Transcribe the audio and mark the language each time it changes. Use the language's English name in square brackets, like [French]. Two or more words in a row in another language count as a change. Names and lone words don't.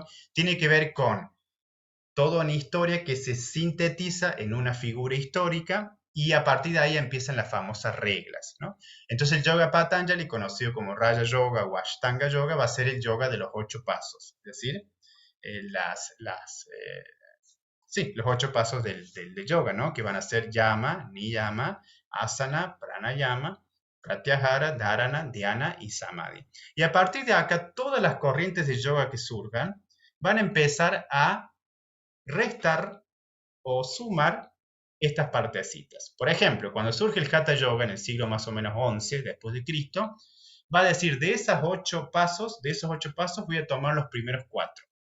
[Spanish] Tiene que ver con toda una historia que se sintetiza en una figura histórica y a partir de ahí empiezan las famosas reglas, ¿no? Entonces el yoga Patanjali, conocido como Raja Yoga o Ashtanga Yoga, va a ser el yoga de los 8 pasos, es decir, los 8 pasos del yoga, ¿no? Que van a ser yama, niyama, asana, pranayama, pratyahara, dharana, dhyana y samadhi. Y a partir de acá, todas las corrientes de yoga que surjan van a empezar a restar o sumar estas partecitas. Por ejemplo, cuando surge el Hatha Yoga en el siglo más o menos 11 después de Cristo, va a decir de esos 8 pasos voy a tomar los primeros 4.